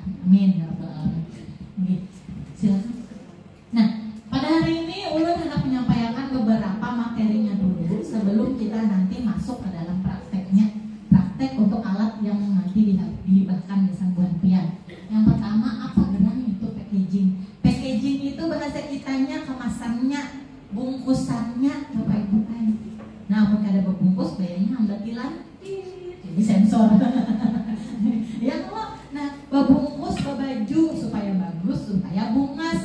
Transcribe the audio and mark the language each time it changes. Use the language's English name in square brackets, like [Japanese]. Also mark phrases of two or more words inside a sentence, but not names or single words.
[Arabic] آمين يا رب العالمين. [Indonesian] Oke, silakan. Nah, pada hari ini ulun hendak menyampaikan beberapa materinya dulu sebelum kita nanti masuk ke dalam prakteknya. Praktek untuk alat yang nanti dihibahkan kesembuhan pian. Yang pertama, apa gerangan itu packaging? Packaging itu bahasa kitanya kemasannya, bungkusannya, Bapak Ibu kan. [Banjar] Nah, mun kada berbungkus bayarnya ambatilan, jadi sensor. [Indonesian] Ya kalau, nah, bungkus baju supaya bagus, supaya bungas.